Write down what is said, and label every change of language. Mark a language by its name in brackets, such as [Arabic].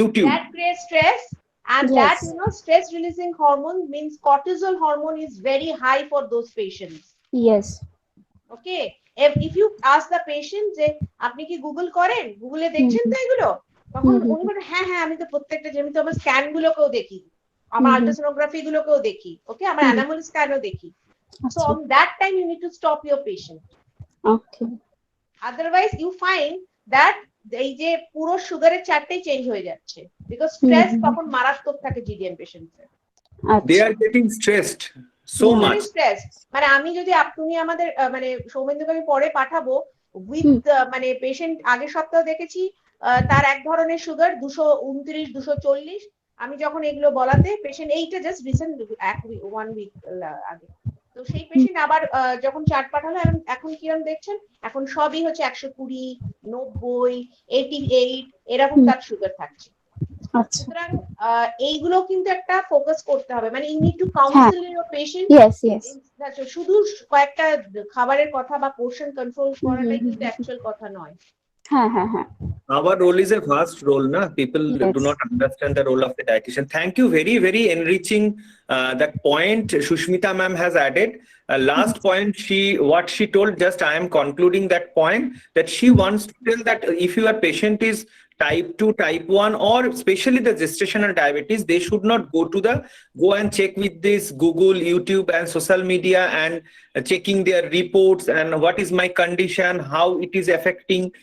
[English] That creates stress, and that stress releasing hormone means cortisol hormone is very high for those patients. Yes. Okay, if you ask the patient [Bangla] যে আপনি কি Google করেন, গুগলে দেখছেন তো এগুলো, তখন উনি বলেন হ্যাঁ হ্যাঁ আমি তো প্রত্যেকটা, যেমন আমার স্ক্যান গুলোকেও দেখি, আমার আল্ট্রাসোনোগ্রাফি গুলোকেও দেখি, ওকে, আমার অ্যানামল স্ক্যানও দেখি। [English] So on that time you need to stop your patient. Okay. Otherwise you find that [Bangla] এই যে পুরো সুগারের চার্টটাই চেঞ্জ হয়ে যাচ্ছে, বিকজ স্ট্রেস তখন মারাত্মক থাকে জিডিএম পেশেন্টদের। [English] They are getting stressed so much. [Bangla] Stress মানে আমি যদি আপনি আমাদের মানে সৌমেন্দুকে আমি পরে পাঠাবো উইথ মানে পেশেন্ট আগের সপ্তাহে দেখেছি তার এক ধরনের সুগার 229 240, আমি যখন এগুলো বলাতে পেশেন্ট এইটা জাস্ট রিসেন্ট 1 উইক আগে, তো সেই পেশেন্ট আবার যখন চার্ট পাঠালো এখন কিরকম দেখছেন, এখন সবই হচ্ছে 120 90 88 এরকম তার সুগার থাকছে। সুতরাং এইগুলো কিন্তু একটা ফোকাস করতে হবে, মানে [English] You need to counsel your patient. [Bangla] শুধু কয়েকটা খাবারের কথা বা পোর্শন কন্ট্রোল করাটাই কিন্তু অ্যাকচুয়াল কথা নয়। [English] Our role is a vast role, na? People do not understand the role of the dietitian. Thank you, very, very enriching that point Shushmita ma'am has added. Last point, what she told, just I am concluding that point, that she wants to tell that if your patient is type 2, type 1, or especially the gestational diabetes, they should not go and check with this Google, YouTube and social media and checking their reports and what is my condition, how it is affecting.